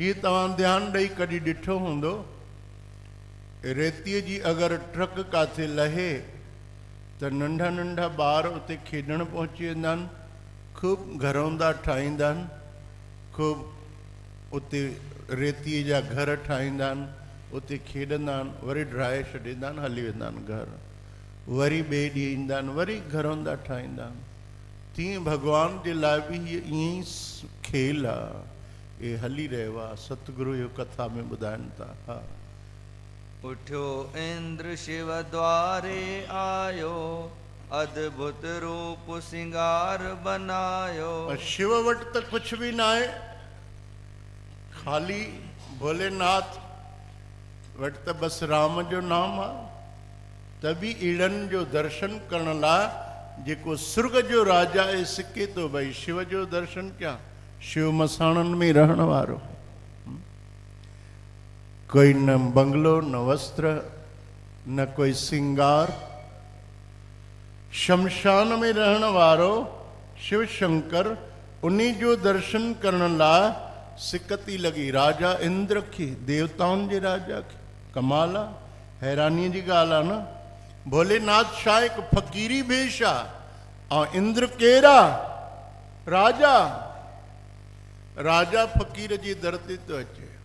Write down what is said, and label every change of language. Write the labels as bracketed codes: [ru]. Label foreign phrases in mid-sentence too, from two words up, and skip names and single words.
[sd] जीअं तव्हां ध्यानु ॾेई कॾहिं ॾिठो हूंदो, रेतीअ जी अगरि ट्रक काथे लहे त नंढा नंढा ॿार उते खेॾणु पहुची वेंदा आहिनि, ख़ूब घरौंदा ठाहींदा आहिनि, ख़ूब उते रेतीअ जा घर ठाहींदा आहिनि, उते खेॾंदा आहिनि, वरी ड्राए छॾींदा आहिनि, हली वेंदा आहिनि घर, वरी ॿिए ॾींहुं ईंदा आहिनि, वरी घरौंदा ठाहींदा आहिनि। तीअं भॻवान जे लाइ बि हीअ ईअं ई खेल आहे, ये हली रहियो आहे। सतगुरु इहो कथा में ॿुधाइनि था। हा [hi] उठ्यो इंद्र शिव द्वारे आयो, अद्भुत रूप सिंगार बनायो। [sd] शिव वटि त कुझु बि न आहे, ख़ाली भोलेनाथ वटि त बसि राम जो नाम आहे। त बि अहिड़नि जो दर्शन करण लाइ जेको सुर्ग जो राजा आहे सिके थो भई शिव जो दर्शन कयां। शिव मसाणनि में रहण वारो, कोई न बंगलो, न वस्त्र, न कोई सिंगार, शमशान में रहण वारो शिव शंकर, उन्हीं जो दर्शन करण लाइ सिकती लॻी राजा इंद्र खे, देवताउनि जे राजा खे। कमाल आहे, हैरानीअ जी ॻाल्हि आहे न। भोलेनाथ छा हिकु फ़क़ीरी भेष आहे, ऐं इंद्र केरु आहे? राजा। राजा फ़क़ीर जी दर ते थो अचे।